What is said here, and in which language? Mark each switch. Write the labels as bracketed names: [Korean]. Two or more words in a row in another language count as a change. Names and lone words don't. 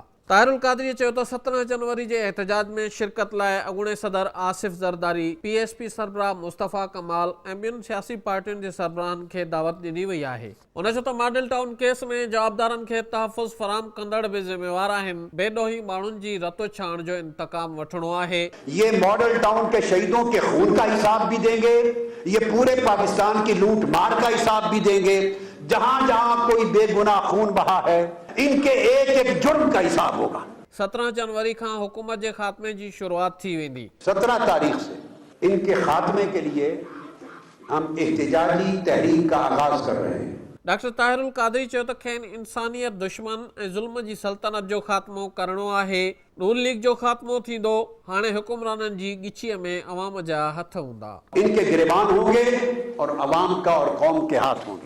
[Sindhi] ताहिरुल कादरी चयो त 17 जनवरी जे एहतजाज में शिरकत लाइ अॻूणे सदर आसिफ ज़रदारी, PSP सरबराह मुस्तफ़ा कमाल ऐं ॿियुनि सियासी पार्टियुनि जे सरबराहनि खे दावत ॾिनी वई आहे। उन चयो त मॉडल टाउन केस में जवाबदारनि खे तहफ़ुज़ फराहम कंदड़ बि ज़िम्मेवार आहिनि। बेॾोही माण्हुनि जी रतो छाण जो इंतकाम वठणो आहे। [Urdu] یہ ماڈل ٹاؤن کے شہیدوں کے خون کا حساب بھی دیں گے، یہ پورے پاکستان کی لوٹ مار کا حساب بھی دیں گے. جہاں جہاں کوئی بے گناہ خون بہا ہے، ان کے ایک ایک جرم کا حساب ہوگا. [Sindhi] 17 जनवरी खां हुकूमत जे खात्मे जी शुरुआत थी वेंदी। [Urdu] 17 تاریخ سے ان کے خاتمے کے لیے ہم احتجاجی تحریک کا آغاز کر رہے ہیں. [Sindhi] डॉक्टर ताहिरुल कादरी चयो त खेनि इंसानियत दुश्मन ऐं ज़ुल्म जी सल्तनत जो ख़ात्मो करणो आहे। नून लीग जो ख़ात्मो थींदो, हाणे हुकुमराननि जी ॻिचीअ में अवाम जा हथ हूंदा। [Urdu] ان کے گریبان ہوں گے اور عوام کا اور قوم کے ہاتھ ہوں گے.